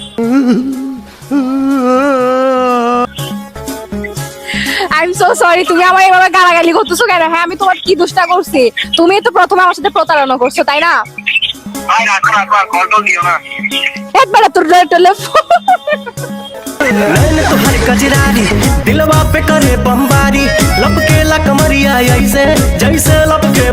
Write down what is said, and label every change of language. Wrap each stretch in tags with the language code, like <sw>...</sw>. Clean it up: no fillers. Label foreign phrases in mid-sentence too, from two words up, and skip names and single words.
<en>I am so sorry.</en> <bn>তুমি আমার এভাবে গালাগালি করতেছো কেন? হ্যাঁ আমি তোমার কি দোষটা করছি? তুমি তো প্রথমে আমার সাথে প্রতারণা করছো তাই না? ভাই রাখো রাখো কল তো দিও না। একবার তোর টেলিফোন।</bn> <hi>मैंने तुम्हारी कजरारी दिलवा पे करे बमबारी लपके ला कमरिया ऐसे जैसे लपके</hi>